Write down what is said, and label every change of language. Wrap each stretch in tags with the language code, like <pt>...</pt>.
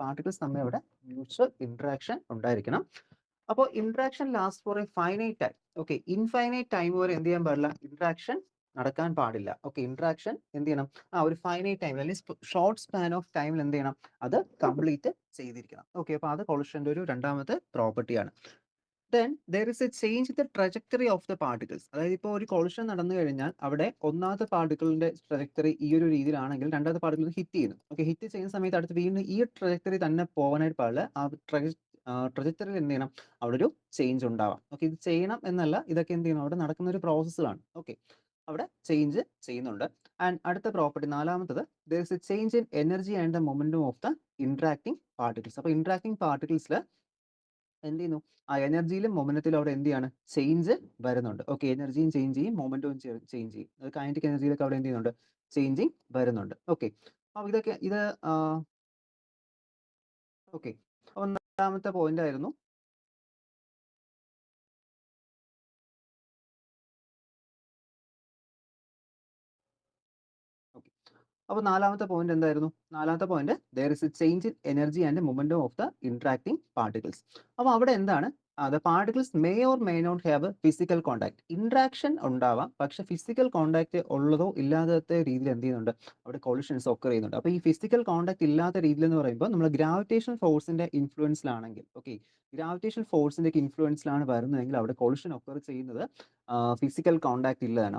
<ml>Particles തമ്മിൽ അവിടെ mutual interaction ഉണ്ടായിരിക്കണം. അപ്പോൾ interaction last four A finite time. Okay, infinite time വരെ എന്ത് ചെയ്യാൻ പാടില്ല? ഇന്ററാക്ഷൻ നടക്കാൻ പാടില്ല. ഓക്കെ, ഇന്ററാക്ഷൻ എന്ത് ചെയ്യണം? ഒരു ഫൈനൈറ്റ് ടൈം അല്ലെങ്കിൽ ഷോർട്ട് സ്പാൻ ഓഫ് ടൈമിൽ എന്ത് ചെയ്യണം? അത് കംപ്ലീറ്റ് ചെയ്തിരിക്കണം. ഓക്കെ, അപ്പോൾ അത് കൊളിഷന്റെ ഒരു രണ്ടാമത്തെ പ്രോപ്പർട്ടിയാണ്.</ml> <en>Then there is a change in the trajectory of the particles.</en> <ml>അതായത് ഇപ്പോൾ ഒരു കൊളിഷൻ നടന്നു കഴിഞ്ഞാൽ അവിടെ ഒന്നാമത്തെ പാർട്ടിക്കിളിന്റെ ട്രജക്ടറി ഈ ഒരു രീതിയിലാണെങ്കിൽ രണ്ടാമത്തെ പാർട്ടിക്കിൾ ഹിറ്റ് ചെയ്യുന്നു. ഓക്കെ, ഹിറ്റ് ചെയ്യുന്ന സമയത്ത് അടുത്ത് വീണ്ടും ഈ ട്രജക്ടറി തന്നെ പോകാനായിട്ട് പാടില്ല. ആ ട്രജക്ടറിയിൽ എന്ത് ചെയ്യണം? അവിടെ ഒരു ചേഞ്ച് ഉണ്ടാവാം. ഓക്കെ, ഇത് ചെയ്യണം എന്നല്ല, ഇതൊക്കെ എന്ത് ചെയ്യണം? അവിടെ നടക്കുന്ന ഒരു പ്രോസസ്സാണ്. ഓക്കെ, അവിടെ ചേഞ്ച് ചെയ്യുന്നുണ്ട്. ആൻഡ് അടുത്ത പ്രോപ്പർട്ടി നാലാമത്തത്</ml> <en>there is a change in energy and the momentum of the interacting particles.</en> <ml>അപ്പോൾ ഇന്ററാക്ടിങ് പാർട്ടിക്കിൾസിൽ എന്ത് ചെയ്യുന്നു? എനർജിയിലും മൊമെന്റത്തിലും അവിടെ എന്ത് ചെയ്യാണ്? ചേഞ്ച് വരുന്നുണ്ട്. ഓക്കെ, എനർജിയും ചേഞ്ച് ചെയ്യും, മൊമെന്റവും ചേഞ്ച് ചെയ്യും. കൈനറ്റിക് എനർജിയിലൊക്കെ അവിടെ എന്ത് ചെയ്യുന്നുണ്ട്? ചേഞ്ചിങ് വരുന്നുണ്ട്. ഓക്കെ, അപ്പോൾ ഇതൊക്കെ ഇത് ഓക്കെ, ഒന്നാമത്തെ പോയിന്റ് ആയിരുന്നു. ഓക്കെ, അപ്പോൾ നാലാമത്തെ പോയിന്റ് എന്തായിരുന്നു? നാലാമത്തെ point</ml> <en>there is a change in energy and momentum of the interacting particles.</en> <ml>അപ്പോൾ അവിടെ എന്താണ്?</ml> <en>the particles may or may not have a physical contact.</en> <ml>Interaction ഉണ്ടാവാം, പക്ഷെ ഫിസിക്കൽ കോൺടാക്ട് ഉള്ളതോ ഇല്ലാത്ത രീതിയിൽ എന്ത് ചെയ്യുന്നുണ്ട്? അവിടെ കൊളിഷൻസ് ഒക്കർ ചെയ്യുന്നുണ്ട്. അപ്പോൾ ഈ ഫിസിക്കൽ കോൺടാക്ട് ഇല്ലാത്ത രീതിയിൽ എന്ന് പറയുമ്പോൾ നമ്മൾ ഗ്രാവിറ്റേഷൻ ഫോഴ്സിന്റെ ഇൻഫ്ലുവൻസിലാണെങ്കിൽ, ഓക്കെ, ഗ്രാവിറ്റേഷൻ ഫോഴ്സിന്റെ ഇൻഫ്ലുവൻസിലാണ് വരുന്നതെങ്കിൽ അവിടെ കൊളിഷൻ ഒക്കർ ചെയ്യുന്നത് ഫിസിക്കൽ കോൺടാക്ട് ഇല്ലതാണ്.</ml>